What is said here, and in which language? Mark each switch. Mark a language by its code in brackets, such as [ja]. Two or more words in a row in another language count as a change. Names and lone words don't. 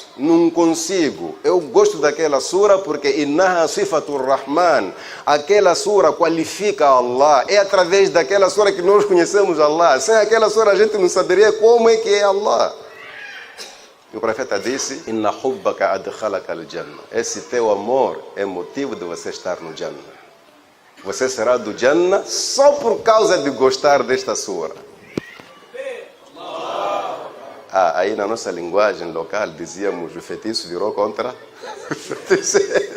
[pt] Não consigo. Eu gosto daquela sura porque [ar] إنها صفة الرحمن. [pt] Aquela sura qualifica Allah. É através daquela sura que nós conhecemos Allah. Sem aquela sura a gente não saberia como é que é Allah. E o profeta disse, [ar] إن حبك أدخلك الجنة. [pt] Esse teu amor é motivo de você estar no Jannah. Você será do Jannah só por causa de gostar desta sura. Aí na nossa linguagem local dizíamos, o feitiço virou contra o feiticeiro.